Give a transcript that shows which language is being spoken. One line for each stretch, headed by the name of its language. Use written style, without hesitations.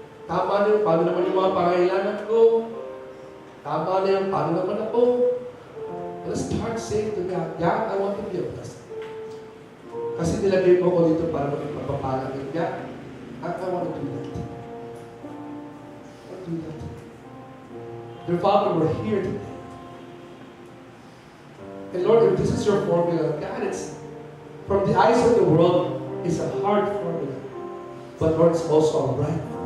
Filipino: Tama na yung paano naman yung mga pangailangan ko. Tama na yung paano naman ako.
English: Let's start saying to God, God, I want to be a blessing.
Filipino: Kasi nilagay mo ko dito para magpapapala ng God.
English: I want to do that. I want to do that. Dear Father, we're here today. And Lord, if this is your formula, God, it's from the eyes of the world, it's a hard formula. But Lord, it's also right.